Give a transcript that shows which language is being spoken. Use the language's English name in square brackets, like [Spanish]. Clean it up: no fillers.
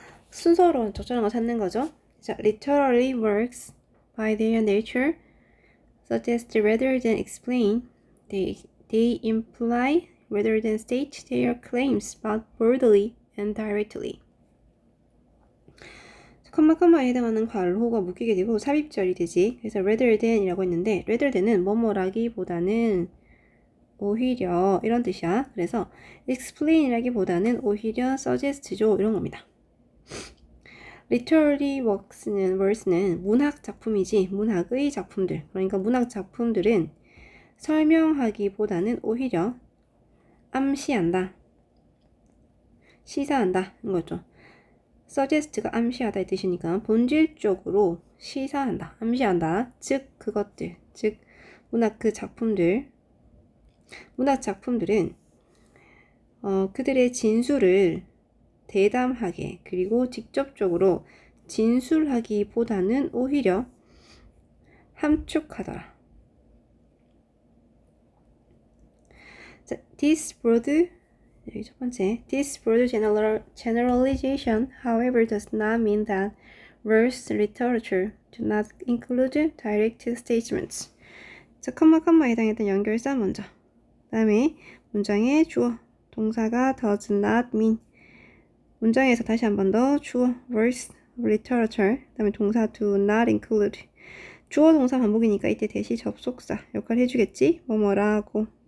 [Korean] 순서로 적절한 거 찾는 거죠. [English] 자, literary works by their nature suggest rather than explain. They imply rather than state their claims both boldly and directly. [Korean] 컴마에 해당하는 괄호가 묶이게 되고 삽입절이 되지. 그래서 rather than이라고 했는데 rather than은 뭐뭐라기보다는 오히려 이런 뜻이야. 그래서 explain이라기보다는 오히려 suggest죠. 이런 겁니다. literary works는 문학 작품이지 문학의 작품들. 그러니까 문학 작품들은 설명하기보다는 오히려 암시한다. 시사한다. 인 거죠. suggest가 암시하다 이 뜻이니까 본질적으로 시사한다, 암시한다. 즉 그것들, 즉 문학 그 작품들, 문학 작품들은 그들의 진술을 대담하게 그리고 직접적으로 진술하기보다는 오히려 함축하더라. 자, [English] this broad [Korean] 여기 첫 번째, [English] this broad generalization, however, does not mean that verse literature do not include direct statements. [Korean] 자, 컴마에 해당했던 연결사 먼저. 다음에 문장의 주어, 동사가 does not mean. 문장에서 다시 한 번 더 주어, verse literature. 다음에 동사 do not include. 주어 동사 반복이니까 이때 대시 접속사 역할 해주겠지? 뭐뭐라고.